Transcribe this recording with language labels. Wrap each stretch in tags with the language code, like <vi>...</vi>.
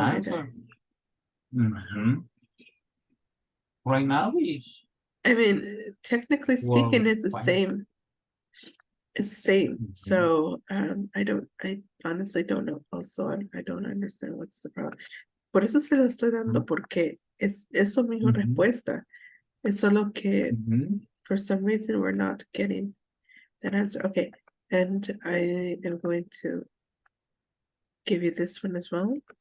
<en>answer. Right now is. I mean, technically speaking, it's the fine. same. It's the same. So I honestly don't know. Also, I don't understand what's the problem.</en> <es>Por eso se lo estoy dando, porque es mismo respuesta. Es solo que</es> <en>for some reason we're not getting that answer. Okay, and I am going to give you this one as well.</en>